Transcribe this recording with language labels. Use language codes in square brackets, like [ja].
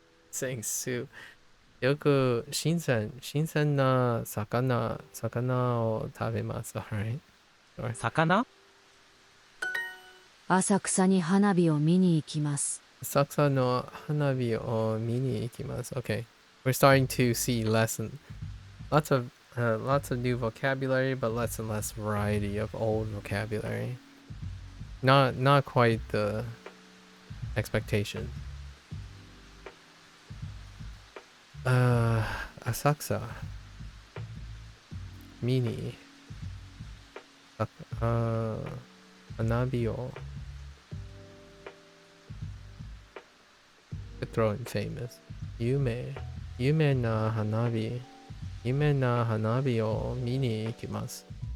[en] saying soup。 [ja] よく新鮮な魚を食べます。 [en] Alright. [ja] 魚？浅草に花火を見に行きます。浅草の花火を見に行きます。 [en] Okay. We're starting to see lots of new vocabulary, but less and less variety of old vocabulary. Not quite the expectation. [ja] 浅草見に花火を [en] throw in famous [ja] 有名な花火を見に行きます。